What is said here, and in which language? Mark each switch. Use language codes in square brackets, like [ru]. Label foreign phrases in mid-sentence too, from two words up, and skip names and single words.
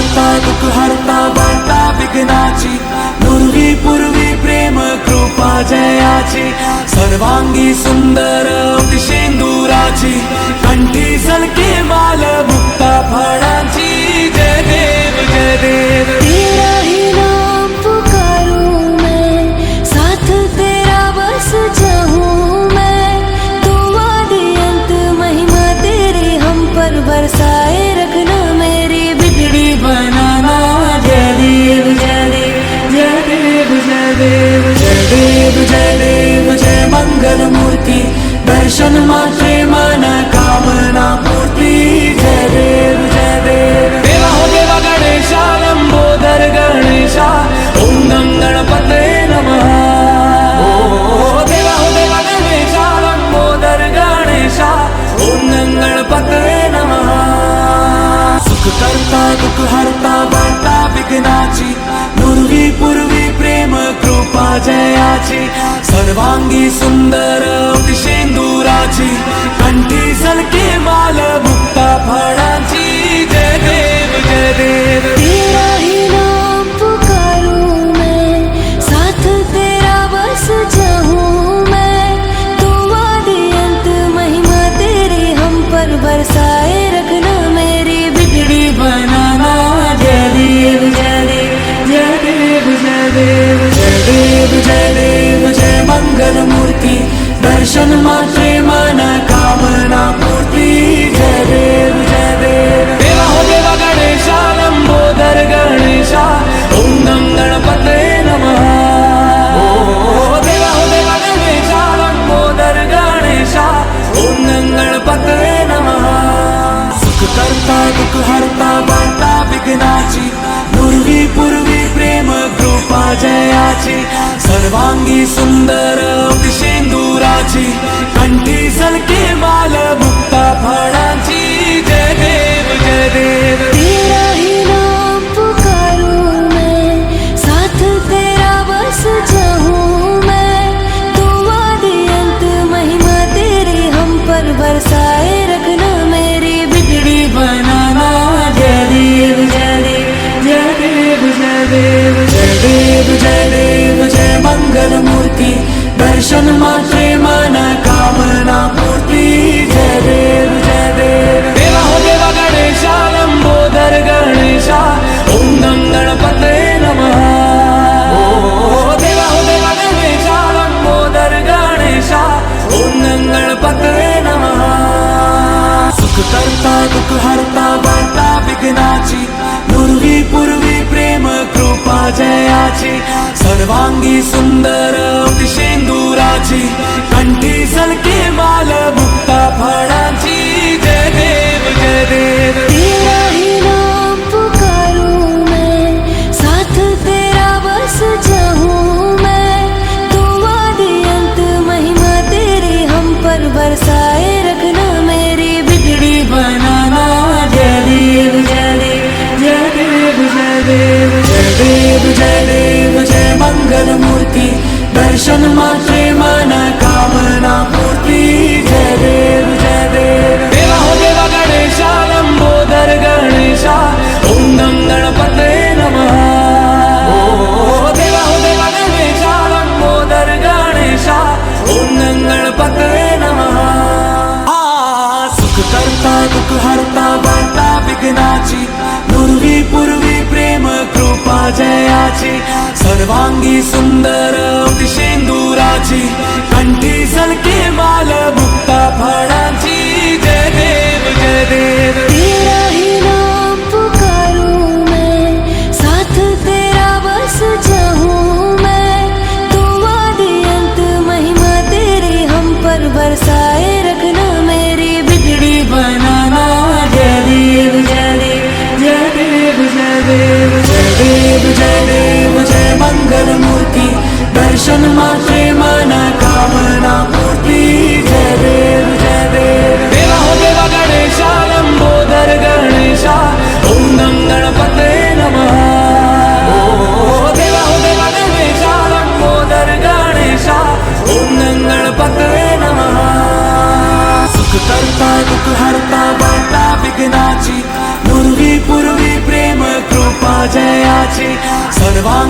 [mr] दुःख हरता वार्ता विघ्नाची, नुरवी पूर्वी प्रेम कृपा जयाची, सर्वांगी सुंदर शेंदुराची, कंठी सलके माल मुक्ता फळाची। जय देव जय देव, [hi] तेरा ही नाम पुकारूं मैं, साथ तेरा बस जाऊं मैं। तू आदि अंत महिमा तेरी हम पर बरसाए रखना, मेरी बिगड़ी बनाना। [mr] जय देव जय देव जय देव जय देव जय देव जय देव जय मंगल मूर्ति, दर्शन मात्रे मन कामना पूर्ति। जय देव जय देव, [hi] देवा हो देवा गणेशा, लंबोदर गणेशा, [sa] ओम नम गणपते नमः। [hi] ओ देवा हो देवा गणेशा, लंबोदर गणेशा, [sa] ओम नम गणपते नमः। [mr] सुख करता दुःख हरता वार्ता विघ्नाची, नुरवी पूर्वी प्रेम कृपा जयाची, सर्वांगी सुंदर शेंदुराची, कंठी सलके माल मुक्ता फळाची। जय देव जय देव, [hi] तेरा ही नाम पुकारूं मैं, साथ तेरा बस जाऊं मैं। तू आदि अंत महिमा तेरी हम पर बरसाए रखना, मेरी बिगड़ी बनाना। [mr] जय देव जय देव जय देव जय देव जय देव जय देव जय मंगल मूर्ति, दर्शन मात्रे मन कामना पूर्ति। जय देव जय देव, [hi] देवा हो देवा गणेशा, लंबोदर गणेशा, [sa] ओम नम गणपते नमः। [hi] ओ देवा हो देवा गणेशा, लंबोदर गणेशा, [sa] ओम नम गणपते नमः। [mr] सुख करता दुःख हरता वार्ता विघ्नाची, नुरवी पूर्वी प्रेम कृपा जयाची, सर्वांगी सुंदर शेंदुराची, कंठी सलके माल मुक्ता फळाची। जय देव जय देव, [hi] तेरा ही नाम पुकारूं मैं, साथ तेरा बस जाऊं मैं। तू आदि अंत महिमा तेरी हम पर बरसाए रखना, मेरी बिगड़ी बनाना। [mr] जय देव जय देव जय देव जय देव जय देव जय देव जय मंगल मूर्ति, दर्शन मात्रे मन कामना पूर्ति। जय देव जय देव, [hi] देवा हो देवा गणेशा, लंबोदर गणेशा, [sa] ओम नम गणपते नमः। [hi] ओ देवा हो देवा गणेशा, लंबोदर गणेशा, [sa] ओम नम गणपते नमः। [mr] सुख करता दुःख हरता वार्ता विघ्नाची, नुरवी पूर्वी प्रेम कृपा जयाची, सर्वांगी सुंदर शेंदुराची, कंठी सलके माल मुक्ता फळाची। जय देव जय देव, [hi] तेरा ही नाम पुकारूं मैं, साथ तेरा बस जाऊं मैं। तू आदि अंत महिमा तेरी हम पर बरसाए रखना, मेरी बिगड़ी बनाना। [mr] जय देव जय देव जय देव जय देव जय देव जय देव जय मंगल मूर्ति, दर्शन मात्रे मन कामना पूर्ति। जय देव जय देव, [hi] देवा हो देवा गणेशा, लंबोदर गणेशा, [sa] ओम नम गणपते नमः। [hi] ओ देवा हो देवा गणेशा, लंबोदर गणेशा, [sa] ओम नम गणपते नमः। [mr] सुख करता दुःख हरता वार्ता विघ्नाची, नुरवी पूर्वी प्रेम कृपा जयाची, सर्वांगी सुंदर शेंदुराची, कंठी सलके माल मुक्ता फळाची। जय देव जय देव, [hi] तेरा ही नाम पुकारूं मैं, साथ तेरा बस जाऊं मैं। तू आदि अंत महिमा तेरी हम पर बरसाए रखना, मेरी बिगड़ी बनाना। [mr] जय देव जय देव जय देव जय देव जय देव जय देव जय मंगल मूर्ति, दर्शन मात्रे मन कामना पूर्ति। जय देव जय देव, [hi] देवा हो देवा गणेशा, लंबोदर गणेशा, [sa] ओम नम गणपते नमः। [hi] ओ देवा हो देवा गणेशा, लंबोदर गणेशा, [sa] ओम नम गणपते नमः। [mr] सुख करता दुःख हरता वार्ता विघ्नाची, नुरवी पूर्वी प्रेम कृपा जयाची सर्वांग